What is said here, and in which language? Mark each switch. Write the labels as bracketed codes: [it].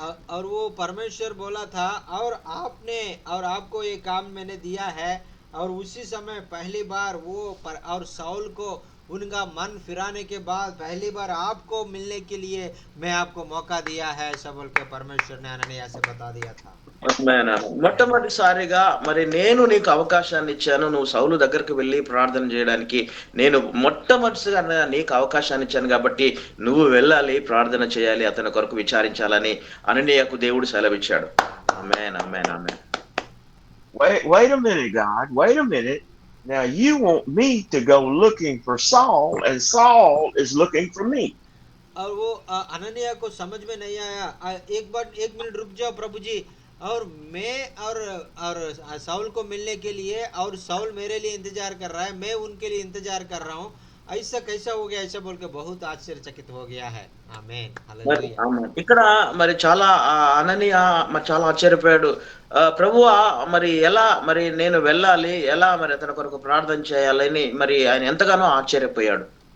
[hi] और वो परमेश्वर बोला था, और आपको ये काम मैंने दिया है, और उसी समय पहली बार और शाऊल को उनका मन फिराने के बाद पहली बार आपको मिलने के लिए मैं आपको मौका दिया है ऐसा बोल के परमेश्वर ने अननिया से बता दिया था। [te] మొట్టమొదటిసారిగా మరి నేను నీకు అవకాశాన్ని ఇచ్చాను, నువ్వు సౌలు దగ్గరికి వెళ్ళి ప్రార్థన చేయడానికి నేను మొట్టమొదటిగా నీకు అవకాశాన్ని ఇచ్చాను, కాబట్టి నువ్వు వెళ్ళాలి, ప్రార్థన చేయాలి, అతని కొరకు విచారించాలని అననీయకు దేవుడు సెలవిచ్చాడు. ఆమేన్, ఆమేన్, ఆమేన్. [en] Wait a minute, God. Wait a minute. Now you want me to go looking for Saul, and Saul is looking for me. [hi] और वो अननिया को समझ में नहीं आया। एक मिनट रुक जाओ प्रभु जी, और मैं और शाऊल को मिलने के लिए, और शाऊल मेरे लिए इंतजार कर रहा है, मैं उनके लिए इंतजार कर रहा हूँ, ऐसा कैसा हो गया ऐसा बोल के बहुत आश्चर्यचकित हो गया है। आमीन, हालेलुया। [te] ఇక్కడ మరి చాలా అననీయ మరి చాలా ఆశ్చర్యపోయాడు. ప్రభువా మరి ఎలా మరి నేను వెళ్ళాలి, ఎలా మరి అతని కొరకు ప్రార్థన చేయాలని మరి ఆయన ఎంతగానో ఆశ్చర్యపోయాడు.